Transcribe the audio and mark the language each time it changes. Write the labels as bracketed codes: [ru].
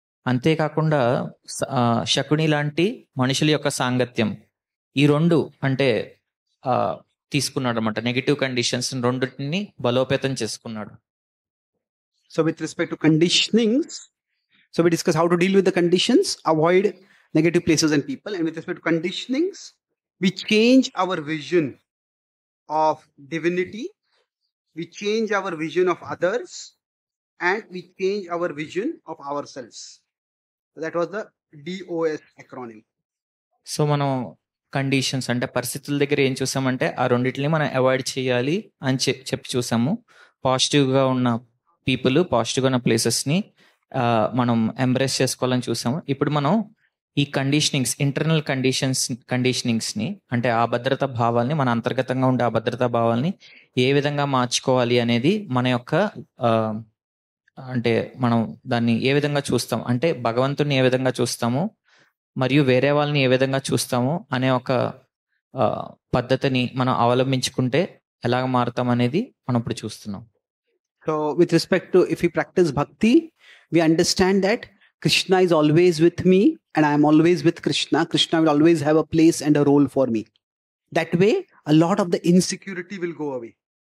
[te] అంతేకాకుండా శకుని లాంటి మనుషుల యొక్క సాంగత్యం, ఈ రెండు అంటే తీసుకున్నాడు అనమాట. నెగిటివ్ కండిషన్స్ రెండింటిని బలోపేతం చేసుకున్నాడు. [en] So with respect to conditionings, so we discuss how to deal with the conditions, avoid negative places and people. And with respect to conditionings, we change our vision of divinity, we change our vision of others, and we change our vision of ourselves. So that was the DOS acronym. [te] So మనం conditions అంటే పరిస్థితుల దగ్గర ఏం చూసామంటే ఆ రెండింటిని మనం avoid చేయాలి అని చెప్పి చూసాము. పాజిటివ్గా ఉన్న పీపుల్, పాజిటివ్గా ఉన్న ప్లేసెస్ని మనం ఎంబ్రేస్ చేసుకోవాలని చూసాము. ఇప్పుడు మనం ఈ కండిషనింగ్స్, ఇంటర్నల్ కండిషనింగ్స్ని అంటే ఆ భద్రతా భావాల్ని, మన అంతర్గతంగా ఉండే ఆ భద్రతా భావాల్ని ఏ విధంగా మార్చుకోవాలి అనేది మన యొక్క అంటే మనం దాన్ని ఏ విధంగా చూస్తాం అంటే భగవంతుని ఏ విధంగా చూస్తాము మరియు వేరే వాళ్ళని ఏ విధంగా చూస్తాము అనే ఒక పద్ధతిని మనం అవలంబించుకుంటే ఎలాగ మారుతాం అనేది మనం ఇప్పుడు చూస్తున్నాం. [en] So with respect to, if we practice bhakti, we understand that Krishna is always with me and I am always with Krishna. Krishna will always have a place and a role for me. That way, a lot of the insecurity will go away.